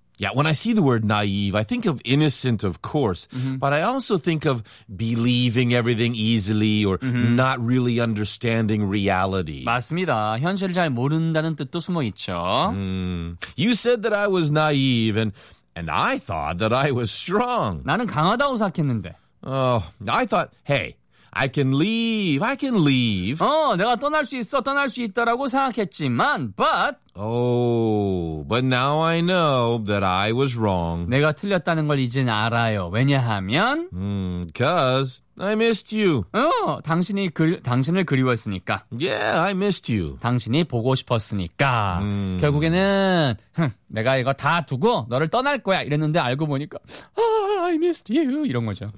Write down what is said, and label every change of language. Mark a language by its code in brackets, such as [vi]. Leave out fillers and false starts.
[en] Yeah, when I see the word naive, I think of innocent, of course. Mm-hmm. But I also think of believing everything easily or mm-hmm. not really understanding reality. [ko] 맞습니다. 현실을 잘 모른다는 뜻도 숨어 있죠. [en] You said that I was naive and I thought that I was strong. [ko] 나는 강하다고 생각했는데. [en] I thought, hey, I can leave. [ko] 어, 내가 떠날 수 있어, 떠날 수 있다라고 생각했지만, but. [en] Oh, but now I know that I was wrong. [ko] 내가 틀렸다는 걸 이제 알아요. 왜냐하면. [en] Cause I missed you. [ko] 어, 당신을 그리웠으니까. [en] Yeah, I missed you. [ko] 당신이 보고 싶었으니까. 결국에는, 내가 이거 다 두고 너를 떠날 거야. 이랬는데 알고 보니까. [en] I missed you. [ko] 이런 거죠.